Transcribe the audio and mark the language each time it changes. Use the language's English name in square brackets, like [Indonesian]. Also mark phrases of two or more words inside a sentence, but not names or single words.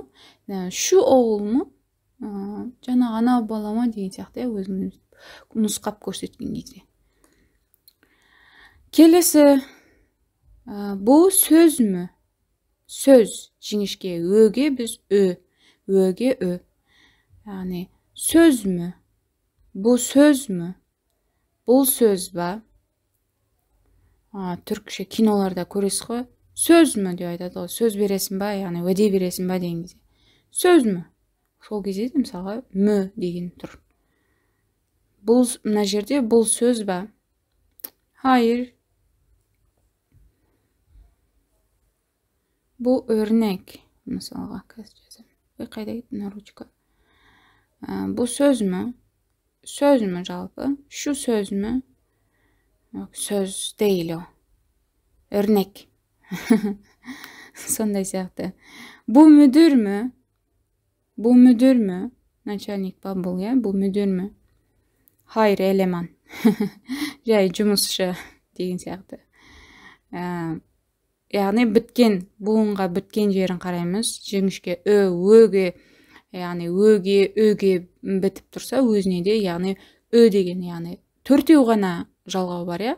[Turkish] Şu oğul mu? [Kazakh] Жаңа ана бала ма деген сияқты, я? Өзіңіз нұсқап көрсеткен кезде. Келесі, бұл сөз мü? Söz, жіңішке өге біз өге ö. [Turkish] Yani söz mü? Bu söz mü? [Kazakh] Бұл сөз ба? Түркше киноларда көресіз ғой. [Turkish] Söz mü [Kazakh] деп айтады ғой. Сөз бересің ба, яғни уәде бересің ба деген кезде. [Turkish] Söz mü? [Kazakh] Сол кезде мысалға мü деген тұр. Бұл мына жерде бұл сөз ба? [Turkish] Hayır. Bu örnek. [Kazakh] Мысалға қайда кетті ручка? [Turkish] Bu söz mü? Söz mü жалпы? Şu söz mü? Yok, söz değil o. Örnek. [Kazakh] Сондай сияқты. [Turkish] Bu müdür mü? Bu müdür mü? [Kazakh] Начальник па бұл, я? [Turkish] Bu müdür mü? Hayır, eleman. [Kazakh] Жай жұмысшы деген сияқты. Яғни біткен, буынға біткен жерін қараймыз. Жіңішке өге, яғни өге бітіп тұрса, өзіне де, яғни деген, яғни төртеу ғана жалғау бар, я?